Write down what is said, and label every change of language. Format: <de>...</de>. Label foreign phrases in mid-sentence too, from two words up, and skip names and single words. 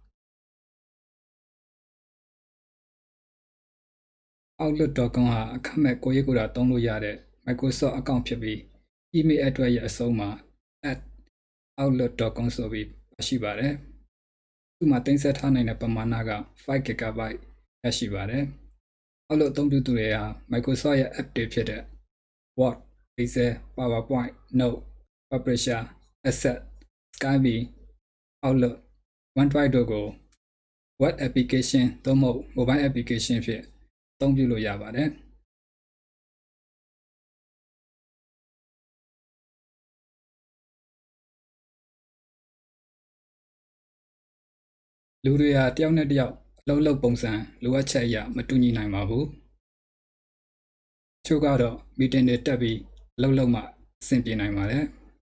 <my>။ Outlook.com ဟာအခမဲ့ကိုရေးကိုတာသုံးလို့ရတဲ့ Microsoft account ဖြစ်ပြီး</my> <en>email address</en> <my>ရဲ့ အဆုံးမှာ @outlook.com ဆိုပြီးရှိပါတယ်။သူ့မှာတင်ဆက်ထားနိုင်တဲ့ပမာဏက 5GB ရရှိပါတယ်။ Outlook အသုံးပြုသူတွေဟာ Microsoft ရဲ့ app တွေဖြစ်တဲ့ Word, Excel, PowerPoint, Note, Publisher, Access, Skype, Outlook, OneDrive တို့ကို</my> <en>Web application</en> <my>သို့မဟုတ်</my> <en>Mobile application</en> <my>ဖြင့်အသုံးပြုလို့ရပါတယ်။ လူတွေဟာတယောက်နဲ့တယောက်အလုပ်လုပ်ပုံစံလိုအပ်ချက်အရမတူညီနိုင်ပါဘူး။ချို့ကတော့ meeting တွေတက်ပြီးအလုပ်လုပ်မှအဆင်ပြေနိုင်ပါတယ်။</my>